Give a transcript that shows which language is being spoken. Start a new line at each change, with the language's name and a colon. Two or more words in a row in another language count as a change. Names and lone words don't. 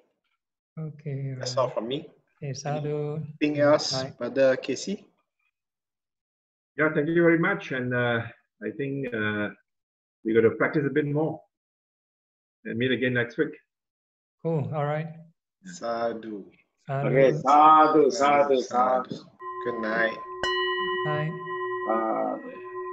English: Okay. That's Right. all from me. Okay, sadhu. Anything else, Bye. Brother Casey? Yeah, thank you very much. And I think we're going to practice a bit more and meet again next week. Cool. All right. Sadhu. Sadhu. Okay,
Pali: sadhu, sadhu, sadhu.
English: Good night. Bye. Sadhu.